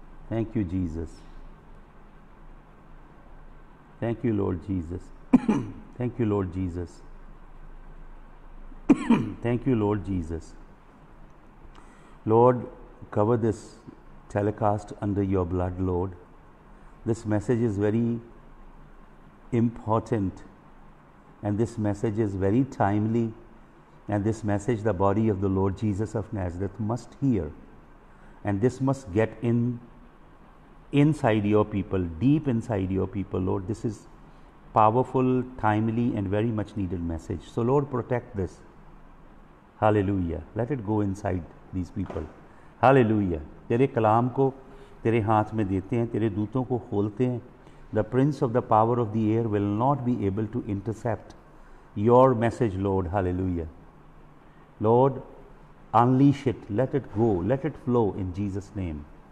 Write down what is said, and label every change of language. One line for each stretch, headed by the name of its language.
English: Thank you Jesus, thank you Lord Jesus, thank you Lord Jesus, thank you Lord Jesus. Lord, cover this telecast under your blood, Lord. This message is very important, and this message is very timely, and this message the body of the Lord Jesus of Nazareth must hear, and this must get inside your people, deep inside your people, Lord. This is powerful, timely, and very much needed message. So Lord, protect this. Hallelujah. Let it go inside these people. Hallelujah.
Hindi: तेरे कलाम को तेरे हाथ में देते हैं, तेरे दूतों को खोलते हैं।
English: The prince of the power of the air will not be able to intercept your message, Lord. Hallelujah. Lord, unleash it, let it go, let it flow in Jesus' name.